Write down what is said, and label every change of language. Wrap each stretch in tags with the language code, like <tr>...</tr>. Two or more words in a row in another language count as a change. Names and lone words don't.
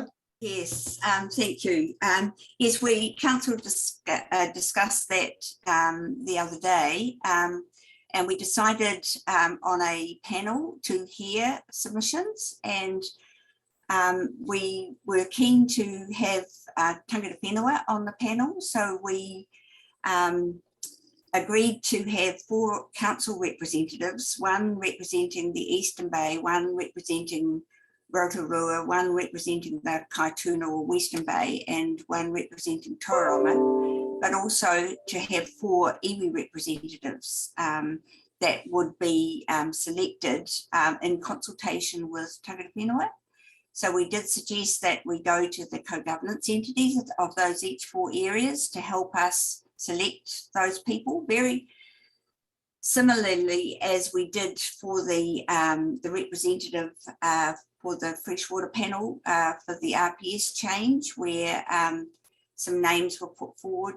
<en>Yes, thank you. Yes, council discussed that the other day, and we decided on a panel to hear submissions, and we were keen to have</en> <mi>tangata whenua</mi> <en>on the panel, so we agreed to have 4 council representatives, one representing the Eastern Bay, one representing Rotorua, one representing the Kaituna or Western Bay, and one representing Tauranga, but also to have 4 iwi representatives that would be selected in consultation with</en> <mi>tangata whenua.</mi> <en>So we did suggest that we go to the co-governance entities of those each 4 areas to help us select those people, very similarly as we did for the representative for the freshwater panel for the RPS change, where some names were put forward.</en>